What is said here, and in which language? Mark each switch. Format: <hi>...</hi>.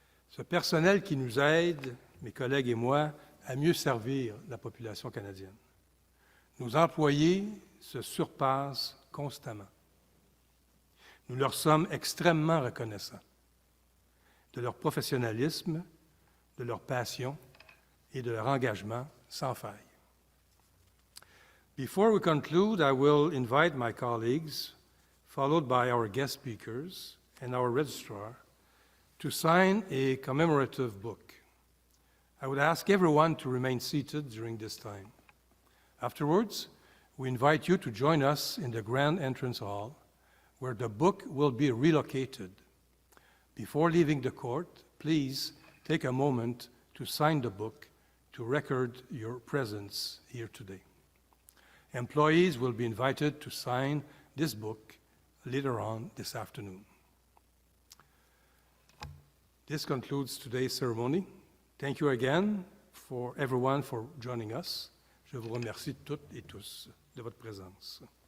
<fr>Ce personnel qui nous aide, mes collègues et moi, à mieux servir la population canadienne. Nos employés se surpassent constamment. Nous leur sommes extrêmement reconnaissants de leur professionnalisme, de leur passion et de leur engagement sans faille.</fr> <en>Before we conclude, I will invite my colleagues, followed by our guest speakers and our registrar, to sign a commemorative book. I would ask everyone to remain seated during this time. Afterwards, we invite you to join us in the grand entrance hall, where the book will be relocated. Before leaving the court, please take a moment to sign the book to record your presence here today. Employees will be invited to sign this book later on this afternoon. This concludes today's ceremony. Thank you again for everyone for joining us.</en> <fr>Je vous remercie toutes et tous de votre présence.</fr>